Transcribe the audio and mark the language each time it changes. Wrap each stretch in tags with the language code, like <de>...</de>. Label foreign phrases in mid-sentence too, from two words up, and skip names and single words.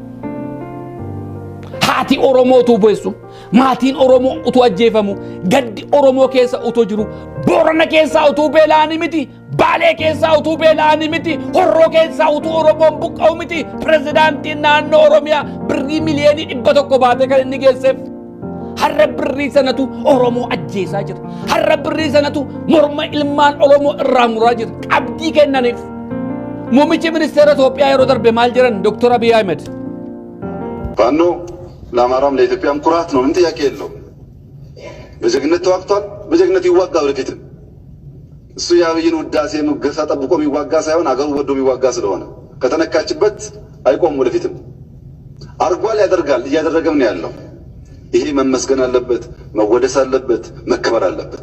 <om>Haati Oromoo utuu beessu, maatiin Oromoo utuu ajjeefamu, gaddi Oromoo keessa utuu jiru, Boorana keessaa utuu beela'anii miti, Baalee keessaa utuu beela'anii miti, Horroo keessaa utuu Oromoon buqqa'u miti, pirezidaantiin naannoo Oromiyaa birrii miliyoonii 100 baatee kan inni geesseef. Har'a birrii sanatu Oromoo ajjeesaa jira. Har'a birrii sanatu morma ilmaan Oromoo irraa muraa jira. Qabdii kennaniif. Muummichi ministeera Itoophiyaa yeroo darbe maal jiran Dr. Abiy Ahmed.</om> <am>ፋኖ ለአማራም ለኢትዮጵያም ኩራት ነው። ምን ጥያቄ የለው። በጀግነት ተዋግቷል፣ በጀግነት ይዋጋ ወደፊትም። እሱ የአብይን ውዳሴ ሙገሳ ጠብቆ የሚዋጋ ሳይሆን አገሩ ወዶ የሚዋጋ ስለሆነ ከተነካችበት አይቆም ወደፊትም። አርጓል፣ ያደርጋል፣ እያደረገም ነው ያለው። ይሄ መመስገን አለበት፣ መወደስ አለበት፣ መከበር አለበት።</am>